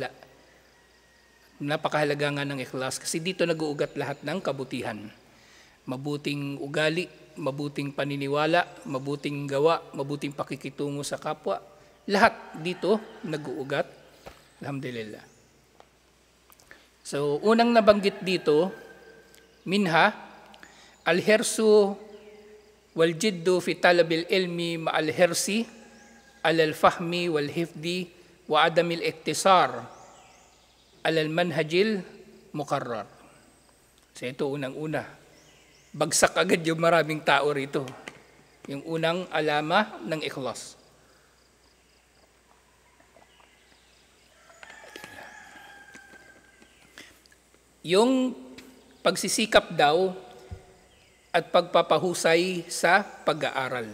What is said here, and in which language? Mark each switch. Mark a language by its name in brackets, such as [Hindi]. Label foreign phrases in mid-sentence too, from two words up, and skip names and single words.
[Filipino] Napakahalaga nga ng ikhlas kasi dito nag-uugat lahat ng kabutihan. Mabuting ugali, mabuting paniniwala, mabuting gawa, mabuting pakikitungo sa kapwa. Lahat dito nag-uugat. Alhamdulillah. So, unang nabanggit dito, [Arabic] منها، الحرص والجد في طلب العلم مع الحرص الفهم والحفظ وعدم الاقتصار المنهج المقرر. [Filipino] So, ito unang-una. Bagsak agad yung maraming tao rito. Yung unang alama ng ikhlas. Yung pagsisikap daw at pagpapahusay sa pag-aaral.